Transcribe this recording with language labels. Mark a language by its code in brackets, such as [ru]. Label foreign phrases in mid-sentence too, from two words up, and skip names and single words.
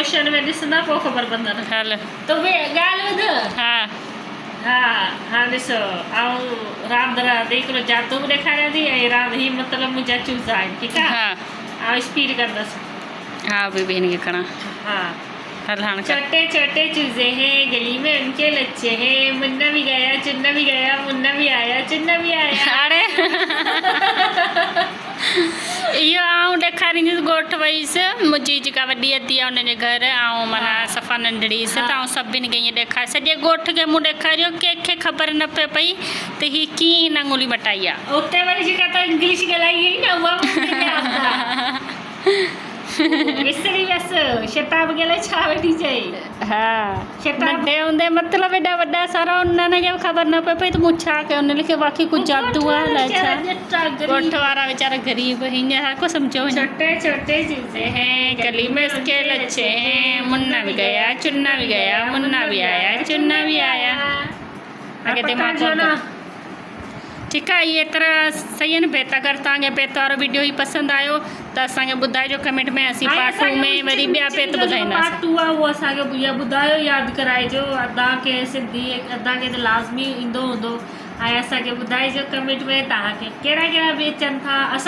[sd] मोशन में ॾिसंदा पोइ ख़बर पवंदनि हल तो ॻाल्हि ॿुध हा हा हा ॾिसो ऐं रांदि हिकिड़ो जादू बि ॾेखारियां थी ऐं रांदि हीअ मतिलबु मुंहिंजा चूज़ आहिनि ठीकु आहे हा ऐं स्पीड कंदसि हा बि हिन खे खणा हाँ हल हाणे कर [ur] چھوٹے چھوٹے چوزے ہیں گلی میں ان کے لچھے ہیں منا بھی گیا چنا بھی گیا منا بھی آیا چنا بھی آیا [sd] हाणे इहो आउं ॾेखारींदसि ॻोठु वईसि मुंहिंजी जेका वॾी अधी आहे हुनजे घर ऐं माना सफ़ा नंढड़ी त आउं सभिनि खे ईअं ॾेखारे सॼे ॻोठ खे मूं ॾेखारियो कंहिंखे ख़बर न पए पई त हीअ कीअं हिन आङुली मटाई आहे उते वरी जेका त इंग्लिश ॻाल्हाई हुई न उहा विसरी वियसि शताब ॻाल्हाए छा वेठी चई हा शताब नंढे हूंदे मतिलबु एॾा वॾा सारा उन्हनि खे ख़बर न पए पई त मूं छा कयो उन खे बाक़ी कुझु जादू आहे अलाए छा ॻोठ वारा वीचारा ग़रीब हीअं हर को सम्झो [ur] چھوٹے چھوٹے چوزے ہیں گلی میں اس کے لچھے ہیں منا بھی گیا چنا بھی گیا منا بھی آیا چنا بھی آیا [sd] आगे दिमाग़ कोन ठीकु आहे इहे एतिरा सही आहिनि बेत अगरि तव्हांखे बेत वारो वीडियो ई पसंदि आयो त असांखे ॿुधाइजो कमेंट में असीं पार्ट 2 में वरी ॿिया बेत ॿुधाईंदासीं पार्ट 2 आहे उहो असांखे इहा ॿुधायो यादि कराइजो अदा खे सिंधी अदा खे त लाज़मी ईंदो हूंदो ऐं असांखे ॿुधाइजो कमेंट में तव्हांखे कहिड़ा कहिड़ा बि अचनि था असां